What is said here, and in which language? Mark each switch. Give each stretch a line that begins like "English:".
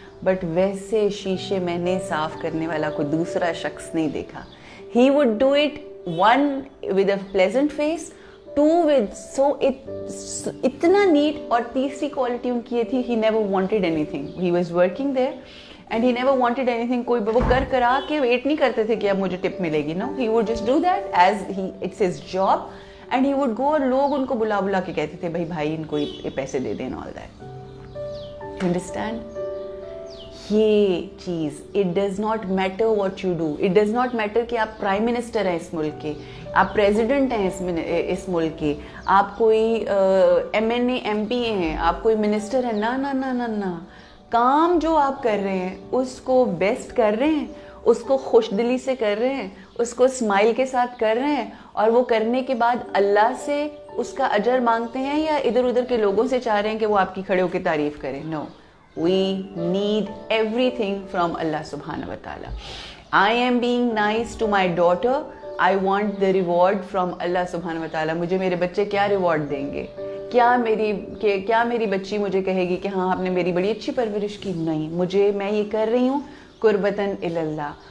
Urdu: But ویسے شیشے میں نے صاف کرنے والا کوئی دوسرا شخص نہیں دیکھا.
English: He would do it, 1 with a pleasant face, 2 with
Urdu: اتنا نیٹ. اور تیسری کوالٹی ان کی یہ تھی,
English: he never wanted anything. He was working there and he never wanted anything.
Urdu: کوئی وہ کرا کے ویٹ نہیں کرتے تھے کہ اب مجھے ٹپ ملے گی.
English: No, he would just do that as it's his job and he would go.
Urdu: اور لوگ ان کو بلا کے کہتے تھے بھائی ان کو یہ پیسے دے دیں,
English: all that. You understand?
Urdu: یہ چیز,
English: it does not matter what you do. It does not matter
Urdu: کہ آپ پرائم منسٹر ہیں اس ملک کے, آپ پریزیڈنٹ ہیں اس ملک کے, آپ کوئی MNA MP ہیں, آپ کوئی منسٹر ہیں. نہ, کام جو آپ کر رہے ہیں اس کو بیسٹ کر رہے ہیں, اس کو خوش دلی سے کر رہے ہیں, اس کو اسمائل کے ساتھ کر رہے ہیں, اور وہ کرنے کے بعد اللہ سے اس کا اجر مانگتے ہیں, یا ادھر ادھر کے لوگوں سے چاہ رہے ہیں کہ وہ آپ کی کھڑے ہو کے تعریف کریں.
English: No, we need everything from Allah subhanahu wa ta'ala. I am being nice to my daughter. I want the reward from Allah subhanahu wa ta'ala.
Urdu: مجھے میرے بچے کیا ریوارڈ دیں گے؟ کیا میری بچی مجھے کہے گی کہ ہاں آپ نے میری بڑی اچھی پرورش کی؟ نہیں, میں یہ کر رہی ہوں قربتاً اللہ.